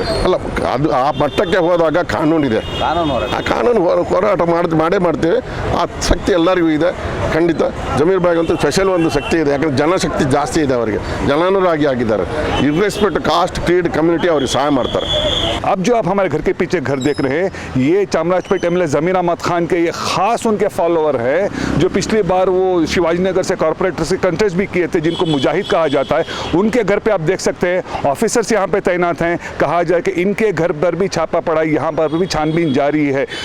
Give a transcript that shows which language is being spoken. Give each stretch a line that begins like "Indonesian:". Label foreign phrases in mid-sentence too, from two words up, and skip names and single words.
Kannada: ಅಲ್ಲ, ಅದು ಆ ಮಟ್ಟಕ್ಕೆ ಹೋದಾಗ ಕಾನೂನಿದೆ, ಆ ಕಾನೂನು ಹೋರಾಟ ಮಾಡೇ ಮಾಡ್ತೀವಿ. ಆ ಶಕ್ತಿ ಎಲ್ಲರಿಗೂ ಇದೆ ಖಂಡಿತ. ಜಮೀರ್ ಬಾಗ್ ಅಂತೂ ಸ್ಪೆಷಲ್ ಒಂದು ಶಕ್ತಿ ಇದೆ, ಯಾಕಂದರೆ ಜನಶಕ್ತಿ ಜಾಸ್ತಿ ಇದೆ, ಅವರಿಗೆ ಜನಾನುರಾಗಿ ಆಗಿದ್ದಾರೆ.
English: irrespect caste, creed, community
Kannada: ಅವ್ರಿಗೆ ಸಹಾಯ ಮಾಡ್ತಾರೆ.
Hindi: अब जो आप हमारे घर के पीछे घर देख रहे हैं, ये चामराजपेट MLA जमीर अहमद खान के ये खास उनके फॉलोअर है, जो पिछली बार वो शिवाजी नगर से कॉर्पोरेटर से कंटेस्ट भी किए थे, जिनको मुजाहिद कहा जाता है. उनके घर पे आप देख सकते हैं ऑफिसर्स यहाँ पे तैनात हैं. कहा जाए कि इनके घर पर भी छापा पड़ा, यहाँ पर भी छानबीन जारी है.